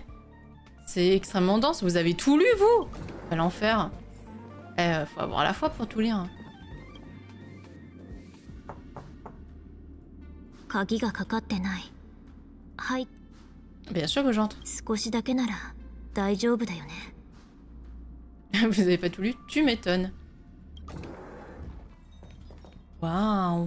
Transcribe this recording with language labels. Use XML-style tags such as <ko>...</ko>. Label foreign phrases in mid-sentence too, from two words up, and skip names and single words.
<fr>C'est extrêmement dense. Vous avez tout lu, vous? À l'enfer. Faut avoir la foi pour tout lire.</fr> <ja>鍵がかかってない。はい。</ja> <fr>Bien sûr que j'entre.</fr> <ja>少しだけなら大丈夫だよね。</ja> <fr>Vous avez pas tout lu? Tu m'étonnes. Waouh.</fr>